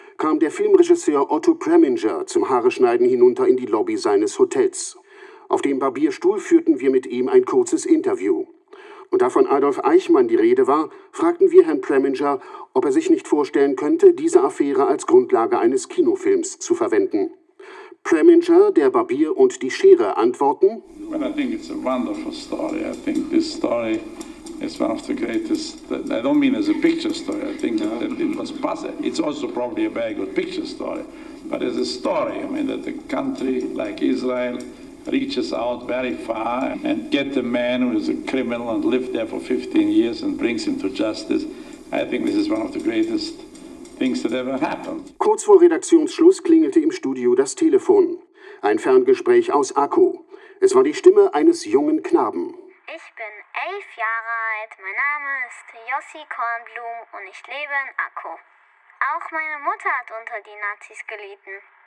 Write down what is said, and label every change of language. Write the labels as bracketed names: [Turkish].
[German] kam der Filmregisseur Otto Preminger zum Haareschneiden hinunter in die Lobby seines Hotels. Auf dem Barbierstuhl führten wir mit ihm ein kurzes Interview. Und da von Adolf Eichmann die Rede war, fragten wir Herrn Preminger, ob er sich nicht vorstellen könnte, diese Affäre als Grundlage eines Kinofilms zu verwenden. Preminger, der Barbier und die Schere antworten: [English] Well, I think it's a wonderful story. I think this story is one of the greatest. I don't mean as a picture story. I think that it was passé. It's also probably a very good picture story. But as a story, I mean that a country like Israel reaches out very far and get a man who is a criminal and lived there for 15 years and brings him to justice. I think this is one of the greatest things that ever happened. [German] Kurz vor Redaktionsschluss klingelte im Studio das Telefon. Ein Ferngespräch aus Akku. Es war die Stimme eines jungen Knaben. Ich bin 11 Jahre alt, mein Name ist Yossi Kornblum und ich lebe in Akku. Auch meine Mutter hat unter die Nazis gelitten.